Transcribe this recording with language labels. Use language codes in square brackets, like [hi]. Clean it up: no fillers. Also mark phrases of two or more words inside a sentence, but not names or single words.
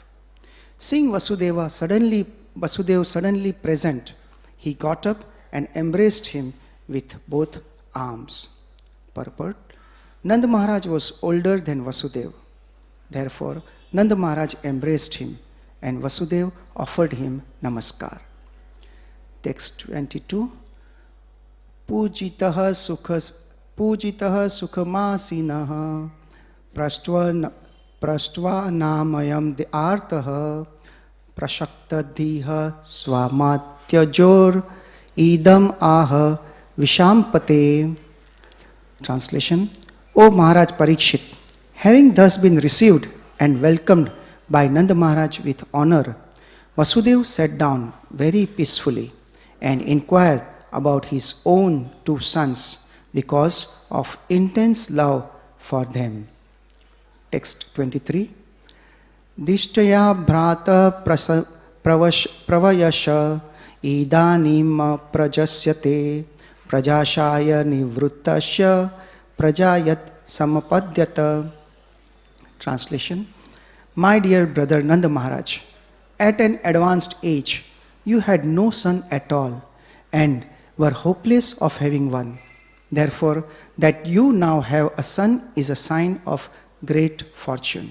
[en] Seeing Vasudeva suddenly present, he got up and embraced him with both arms. Purport. Nanda Maharaj was older than Vasudeva. Therefore, Nanda Maharaj embraced him and Vasudeva offered him namaskar. Text 22. [sa] Pujitaha sukhamasinaha prastvanamayam artaha prashaktadhiha swamatyajor idam aha vishampate. [en] Translation. O Maharaj Parikshit, having thus been received and welcomed by Nanda Maharaj with honor, Vasudeva sat down very peacefully and inquired about his own two sons because of intense love for them. Text 23. [sa] Dishtaya bhrata pravayasha idanim prajasyate prajashaya nivrittasya prajayat samapadyata. [en] Translation. My dear brother Nanda Maharaj, at an advanced age, you had no son at all and were hopeless of having one. Therefore, that you now have a son is a sign of great fortune.